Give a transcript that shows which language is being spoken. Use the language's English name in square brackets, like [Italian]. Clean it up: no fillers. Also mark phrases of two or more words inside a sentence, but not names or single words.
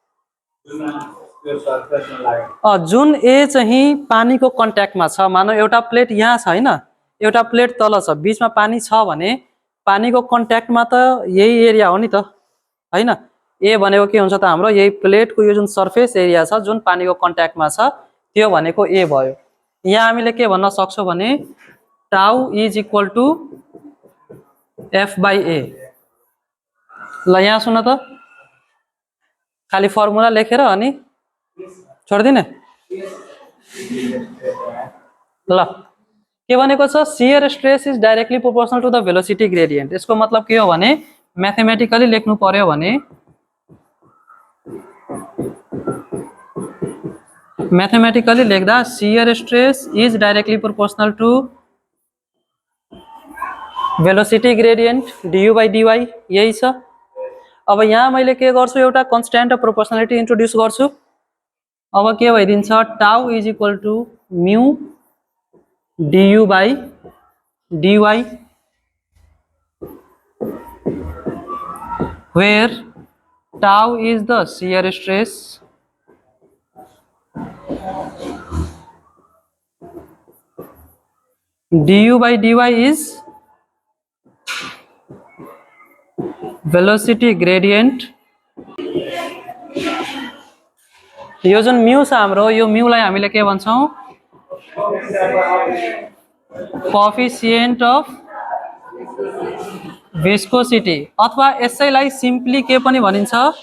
[Nepali] जुन A चाहिँ पानीको कन्ट्याक्टमा छ मानौ एउटा प्लेट यहाँ छ हैन एउटा प्लेट तल छ बीचमा पानी छ भने पानीको कन्ट्याक्टमा त यही एरिया हो नि त हैन A भनेको के हुन्छ त हाम्रो यही प्लेटको यो जुन [English] surface area [Nepali] छ जुन पानीको कन्ट्याक्टमा छ त्यो भनेको A भयो यहाँ हामीले के भन्न सक्छौं भने [English] tau is equal to F by A [Nepali] ल यहाँ सुन त खाली फर्मुला लेखेर अनि छोड्दिने ल के भनेको छ [English] shear stress is directly proportional to the velocity gradient [Nepali] यसको मतलब के हो भने म्याथमेटिकली लेख्नु पर्यो भने मैथमेटिकली लेख्दा [English] shear stress is directly proportional to velocity gradient du by dy [Nepali] यही छ अब यहाँ मैले के गर्छु एउटा [English] constant of proportionality introduce [Nepali] गर्छु अब के भइदिन्छ [English] tau is equal to mu du by dy where tau is the shear stress du by dy is velocity gradient [Nepali] यो जुन म्यू छ हाम्रो यो म्यूलाई हामीले के भन्छौं [English] coefficient of viscosity [Nepali] अथवा यसैलाई सिम्पली के पनि भनिन्छ